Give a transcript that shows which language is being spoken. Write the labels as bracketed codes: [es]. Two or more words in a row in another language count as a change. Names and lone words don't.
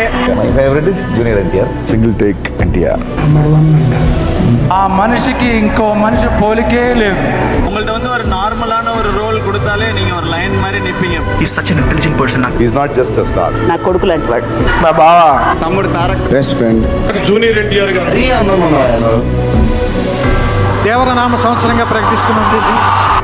[en] My favorite is Junior NTR. Single take NTR. [te] ఆ మనిషికి ఇంకో మనిషి పోలికే లేదు. [ta] உங்கள்ட்ட வந்து ஒரு நார்மலான ஒரு ரோல் கொடுத்தாலே நீங்க ஒரு லைன் மாதிரி நிப்பீங்க. [en] He's such an intelligent person. Is not just a star. [te] నా కొడుకు లాంటి నా బావ తమ్ముడు తారక్ [en] Best friend. [te] జూనియర్ ఎన్టీఆర్ గారు దేవరనామ సంవత్సరంగా ప్రకటిస్తున్నది.